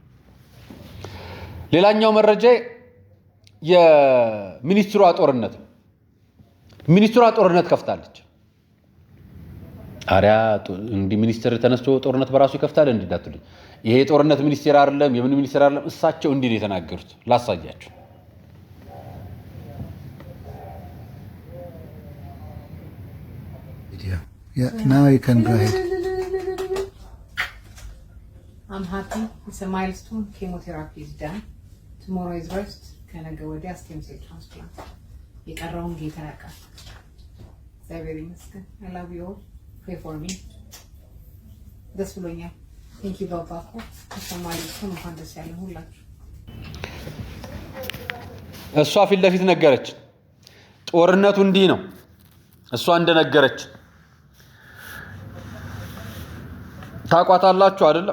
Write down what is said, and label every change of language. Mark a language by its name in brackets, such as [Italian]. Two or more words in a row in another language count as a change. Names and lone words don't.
[Amharic] ሌላኛው መረጃ የሚኒስትሯ ጦርነት ነው። ሚኒስትሯ ጦርነት ከፍታለች። አሪያ እንዲህ ሚኒስትር ተነስቶ ጦርነት በራሱ ይከፍታል እንዳትሉኝ። ይሄ ጦርነት ሚኒስቴር አይደለም፣ የምን ሚኒስቴር አይደለም። እሳቸው እንዲህ ነው የተናገሩት። ላሳያችሁ። [English] Yeah, now you can go ahead. I'm happy. It's a milestone. Chemotherapy is done. Tomorrow is rest. [Amharic] ከነገ ወዲያ [English] stem cell transplant. [Amharic] የቀረውን ጌታ ያውቃል። እግዚአብሔር ይመስገን። [English] I love you all. Pray for me. [Amharic] ደስ ብሎኛል። [English] Thank you [Amharic] ባባኮ። ተማሪዎቹን እንኳን ደስ ያለን ሁላችሁ። እሷ ፊት ለፊት ነገረች። ጦርነቱ እንዲህ ነው። እሷ እንደነገረች ታቋታላችሁ አይደለም?